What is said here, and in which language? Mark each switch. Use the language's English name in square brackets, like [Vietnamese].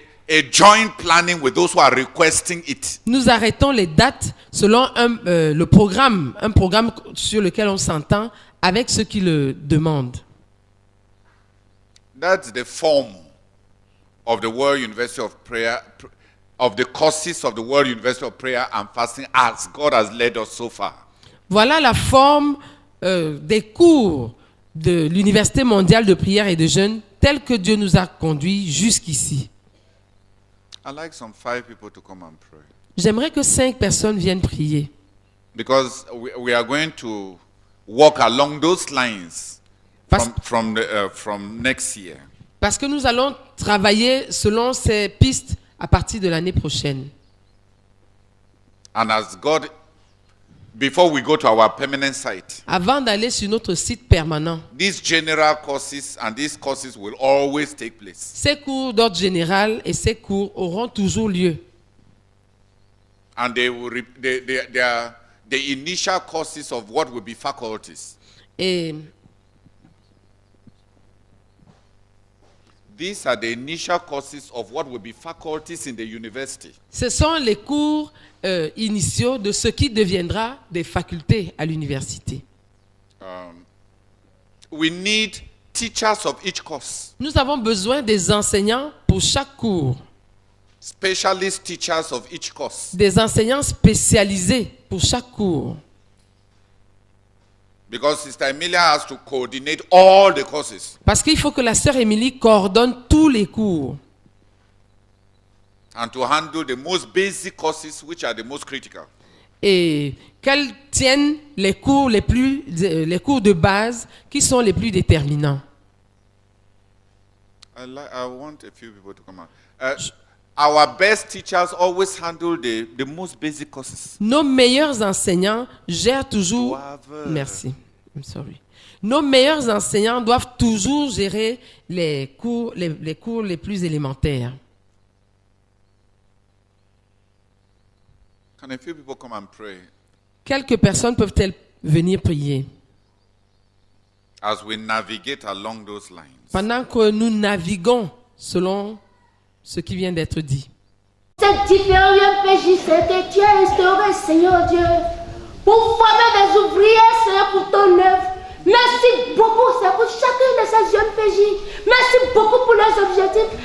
[English] a joint planning with those who are requesting it. [French] Nous arrêtons les dates selon le programme, un programme sur lequel on s'entend avec ceux qui le demandent. [English] That's the form of the World University of Prayer, of the courses of the World University of Prayer and Fasting as God has led us so far. [French] Voilà la forme des cours de l'Université mondiale de prière et de jeûne tels que Dieu nous a conduits jusqu'ici. [English] I'd like some 5 people to come and pray. [French] J'aimerais que 5 personnes viennent prier. [English] Because we are going to walk along those lines from next year. [French] Parce que nous allons travailler selon ces pistes à partir de l'année prochaine. [English] And as God, before we go to our permanent site, [French] Avant d'aller sur notre site permanent, [English] these general courses and these courses will always take place. [French] ces cours d'ordre général et ces cours auront toujours lieu. [English] And they are the initial courses of what will be faculties. [French] Et [English] these are the initial courses of what will be faculties in the university. [French] ce sont les cours initiaux de ce qui deviendra des facultés à l'université. [English] We need teachers of each course. [French] Nous avons besoin des enseignants pour chaque cours, [English] Specialist teachers of each course. [French] des enseignants spécialisés pour chaque cours. [English] Because Sister Emilia has to coordinate all the courses. [French] Parce qu'il faut que la sœur Émilie coordonne tous les cours [English] And to handle the most basic courses which are the most critical. [French] et qu'elle tienne les cours de base qui sont les plus déterminants. [English] I want a few people to come out. Our best teachers always handle the most basic courses. [French] Nos meilleurs enseignants gèrent toujours. Merci. [English] I'm sorry. [French] Nos meilleurs enseignants doivent toujours gérer les cours les plus élémentaires. [English] Can a few people come and pray [French] Quelques personnes peuvent-elles venir prier [English] as we navigate along those lines? [French] pendant que nous naviguons selon ce qui vient d'être dit. Cette différente UMPJ, c'est que tu as instauré, Seigneur Dieu, pour former des ouvriers, Seigneur, pour ton œuvre. Merci beaucoup, Seigneur, pour chacune de ces UMPJ. Merci beaucoup pour leurs objectifs.